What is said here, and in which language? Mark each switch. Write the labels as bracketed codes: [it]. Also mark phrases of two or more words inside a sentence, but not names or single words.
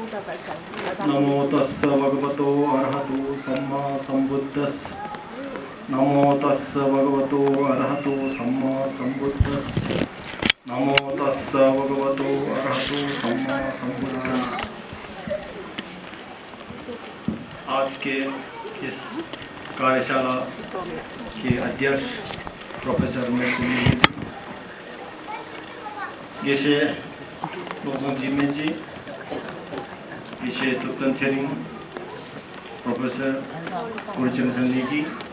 [pi] नमो तस्स भगवतो अरहतो सम्मा सम्बुद्धस्स। नमो तस्स भगवतो अरहतो सम्मा सम्बुद्धस्स। नमो तस्स भगवतो अरहतो सम्मा सम्बुद्धस्स। [hi] आज के इस कार्यशाला के अध्यक्ष प्रोफेसर गेशे जी विषय तुक्कन सेरिंग प्रोफेसर कुरचंद संधि